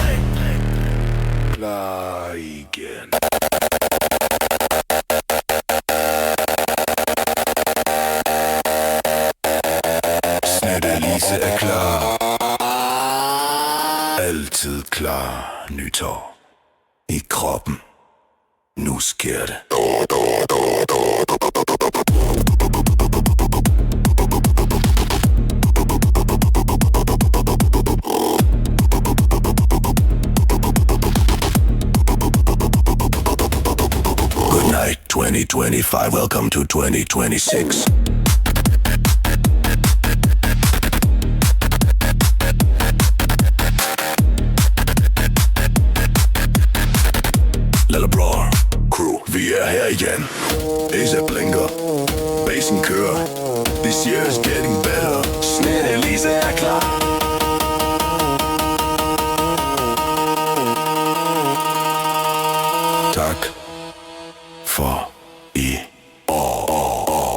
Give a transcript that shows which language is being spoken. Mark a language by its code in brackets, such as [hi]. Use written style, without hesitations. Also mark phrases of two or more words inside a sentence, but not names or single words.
[da] Klar igen. Snette Lise er klar. Altid klar. Nytår i kroppen. Nu sker det. [en] Good night 2025, welcome to 2026. [da] Lillebror, crew, vi er her igen. Ace blinker, bassen kører. [en] This year is getting better. [da] Snette Lise er klar. Tak for i år.